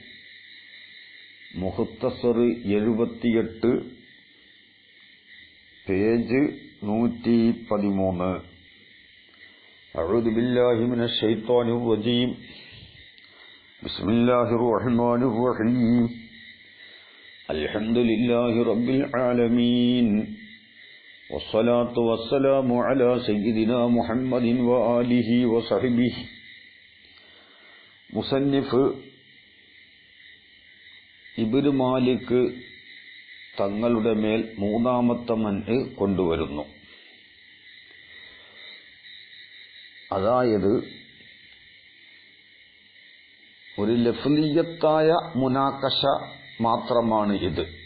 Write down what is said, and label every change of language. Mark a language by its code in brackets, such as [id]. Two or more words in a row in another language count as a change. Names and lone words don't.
[ml] മുഖ്തസർ 78, പേജ് 113. [ar] أعوذ بالله من الشيطان الرجيم. بسم الله الرحمن الرحيم. الحمد لله رب العالمين. والصلاة والسلام على سيدنا محمد وآله وصحبه. [ml] മുസന്നിഫ് ഇബ്നു മാലിക് തങ്ങളുടെ മേൽ മൂന്നാമത്തെ മൻഅ് കൊണ്ടുവരുന്നു. അതായത് ഒരു ലഫ്ലിയത്തായ മുനാക്കശ മാത്രമാണ് ഇത്.